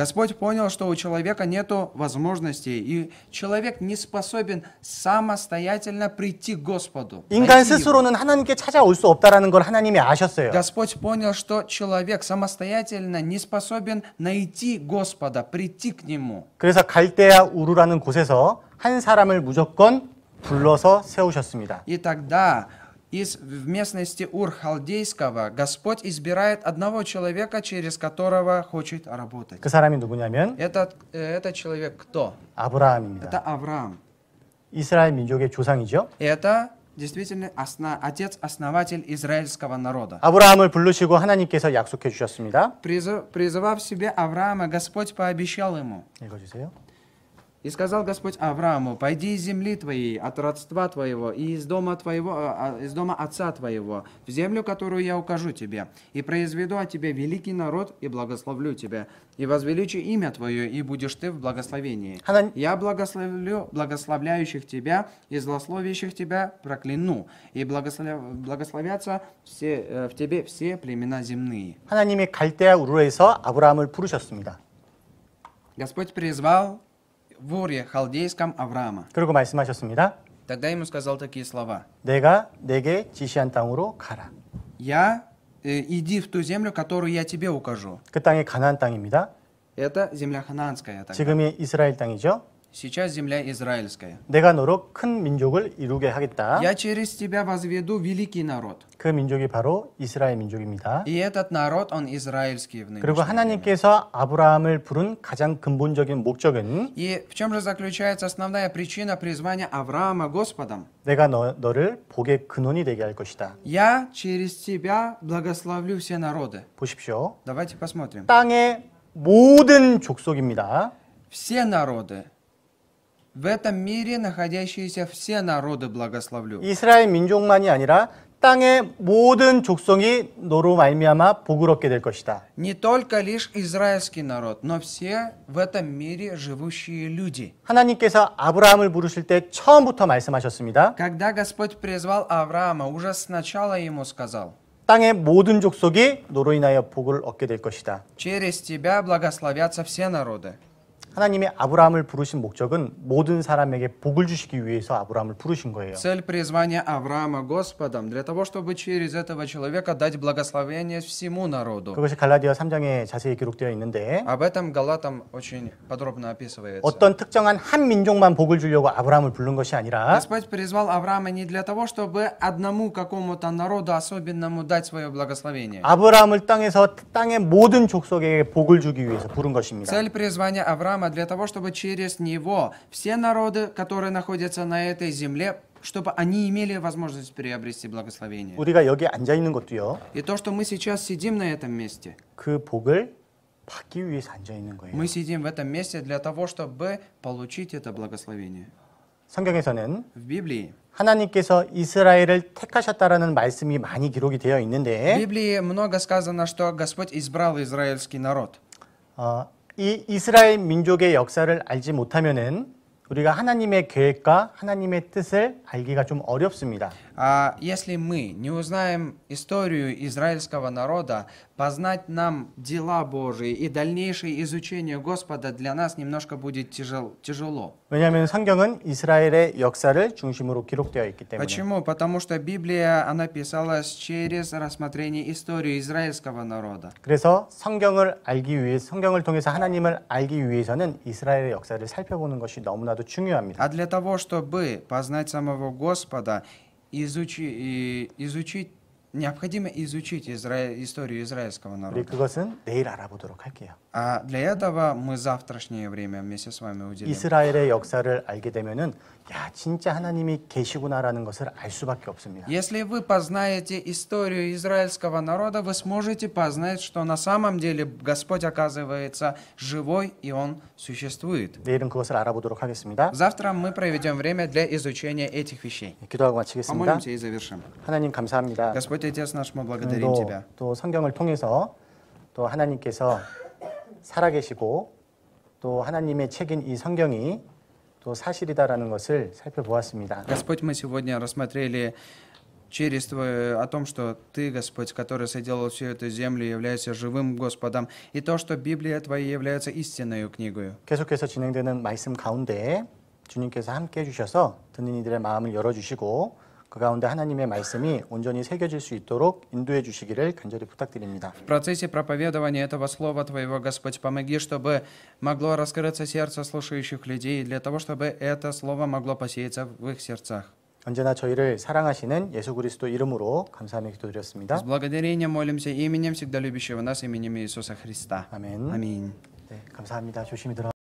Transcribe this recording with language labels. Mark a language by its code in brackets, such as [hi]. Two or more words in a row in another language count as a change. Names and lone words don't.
[ru] Господь понял, что у человека нету возможностей, и человек не способен самостоятельно прийти к Господу. [ko] 인간 [ru] найти его. [ko] 스스로는 하나님께 찾아올 수 없다라는 걸 하나님이 아셨어요. [ru] Господь понял, что человек самостоятельно не способен найти Господа, прийти к Нему. [ko] 그래서 갈대아 우르라는 곳에서 한 사람을 무조건 불러서 세우셨습니다. [ru] И тогда в местности Ур-Халдейского Господь избирает одного человека, через которого хочет работать. [ko] 그 사람이 누구냐면 [ru] Этот человек кто? [ko] 아브라함입니다. [ru] Это Авраам. [ko] 이스라엘 민족의 조상이죠. [ru] Это действительно отец-основатель израильского народа. [ko] 아브라함을 부르시고 하나님께서 약속해 주셨습니다. [ru] Призывав себе Авраама, Господь пообещал ему. [ko] 읽어주세요. [ru] И сказал Господь Аврааму: «Пойди из земли твоей, от родства твоего и из дома из дома отца твоего, в землю, которую я укажу тебе, и произведу от тебя великий народ, и благословлю тебя, и возвеличу имя твое, и будешь ты в благословении. Я благословлю благословляющих тебя, и злословящих тебя прокляну, и благословятся в тебе все племена земные». [ko] 하나님이 갈대아 우르에서 아브라함을 부르셨습니다. [ru] Господь призвал в Уре халдейском Авраама. [ko] 그리고 말씀하셨습니다. [ru] Тогда ему сказал такие слова: [ko] 내가 내게 지시한 땅으로 가라. [ru] иди в ту землю, которую я тебе укажу. [ko] 그 땅이 가나안 땅입니다. [ru] Это земля ханаанская. тогда. [ko] 지금이 이스라엘 땅이죠. [ru] Сейчас земля израильская. [ko] 내가 너로 큰 민족을 이루게 하겠다. [ru] Я через тебя возведу великий народ. [ko] 그 민족이 바로 이스라엘 민족입니다. [ru] И этот народ, он израильский в [ko] 그리고 [ru] нынешнее время. [ko] 하나님께서 아브라함을 부른 가장 근본적인 목적은 [ru] И в чем же заключается основная причина призвания Авраама Господом? [ko] 내가 너를 복의 근원이 되게 할 것이다. [ru] Я через тебя благословлю все народы. [ko] 보십시오. [ru] Давайте посмотрим. [ko] 땅의 모든 족속입니다. [ru] Все народы. В этом мире находящиеся все народы благословлю. [ko] 이스라엘 민족만이 아니라 땅의 모든 족속이 너로 말미암아 복을 얻게 될 것이다. [ru] Не только лишь израильский народ, но все в этом мире живущие люди. [ko] 하나님께서 아브라함을 부르실 때 처음부터 말씀하셨습니다. [ru] Когда Господь призвал Авраама, уже сначала ему сказал: [ko] 땅의 모든 족속이 너로 인하여 복을 얻게 될 것이다. [ru] через тебя благословятся все народы. [ko] 하나님이 아브라함을 부르신 목적은 모든 사람에게 복을 주시기 위해서 아브라함을 부르신 거예요. [ru] Цель призвания Авраама Господом для того, чтобы через этого человека дать благословение всему народу. [ko] 그것이 갈라디아 3장에 자세히 기록되어 있는데 [ru] Об этом Галатам очень подробно описывается. [ko] 어떤 특정한 한 민족만 복을 주려고 아브라함을 부른 것이 아니라 [ru] Господь призвал Авраама не для того, чтобы одному какому-то народу особенному дать свое благословение. [ko] 아브라함을 땅에서 땅의 모든 족속에게 복을 주기 위해서 부른 것입니다. [ru] Цель призвания Авраама для того, чтобы через него все народы, которые находятся на этой земле, чтобы они имели возможность приобрести благословение. [ko] 우리가 여기 앉아 있는 것도요. [ru] И то, что мы сейчас сидим на этом месте, [ko] 그 복을 받기 위해서 앉아 있는 거예요. [ru] мы сидим в этом месте для того, чтобы получить это благословение. [ko] 성경에서는 [ru] В Библии, [ko] 하나님께서 이스라엘을 택하셨다라는 말씀이 많이 기록이 되어 [ru] в [ko] 있는데 [ru] Библии много сказано, что Господь избрал израильский народ. [ko] 이 이스라엘 민족의 역사를 알지 못하면은 우리가 하나님의 계획과 하나님의 뜻을 알기가 좀 어렵습니다. [ru] А если мы не узнаем историю израильского народа, познать нам дела Божии и дальнейшее изучение Господа для нас немножко будет тяжело. [ko] 왜냐하면 성경은 이스라엘의 역사를 중심으로 기록되어 있기 때문에. [ru] Почему? Потому что Библия, она писалась через рассмотрение истории израильского народа. [ko] 그래서 성경을 알기 위해 성경을 통해서 하나님을 알기 위해서는 이스라엘의 역사를 살펴보는 것이 너무나도 중요합니다. [ru] А для того, чтобы познать самого Господа, изучить, необходимо изучить историю израильского [ko] 우리 [ru] народа. [ko] 그것은 내일 알아보도록 할게요. [ru] А для этого мы завтрашнее время вместе с вами уделим. [ko] 이스라엘의 역사를 알게 되면은 야 진짜 하나님이 계시구나라는 것을 알 수밖에 없습니다. [ru] Если вы познаете историю израильского народа, вы сможете познать, что на самом деле Господь оказывается живой и Он существует. [ko] 내일은 그것을 알아보도록 하겠습니다. [ru] Завтра мы проведем время для изучения этих вещей. [ko] 기도하고 마치겠습니다. [ru] Помолимся и завершим. [ko] 하나님 감사합니다. [ru] Господь Отец наш, мы благодарим Тебя. [ko] 또 성경을 통해서 또 하나님께서 살아계시고 또 하나님의 책인 이 성경이 또 사실이다라는 것을 살펴보았습니다. [ru] Господь, мы сегодня рассмотрели о том, что Ты, Господь, который соделал всю эту землю, являешься живым Господом, и то, что Библия Твоя является истинной книгой. [ko] 계속해서 진행되는 말씀 가운데 주님께서 함께 해주셔서 듣는 이들의 마음을 열어주시고 그 가운데 하나님의 말씀이 온전히 새겨질 수 있도록 인도해 주시기를 간절히 부탁드립니다. [ru] В процессе проповедования этого Слова Твоего, Господь, помоги, чтобы могло раскрыться сердце слушающих людей, для того, чтобы это Слово могло посеяться в их сердцах. [ko] 언제나 저희를 사랑하시는 예수 그리스도 이름으로 감사하며 기도드렸습니다. [ru] С благодарением молимся именем всегда любящего нас, именем Иисуса Христа. [ko] 아멘. [ru] Аминь. [ko] 네, 감사합니다. 조심히 들어.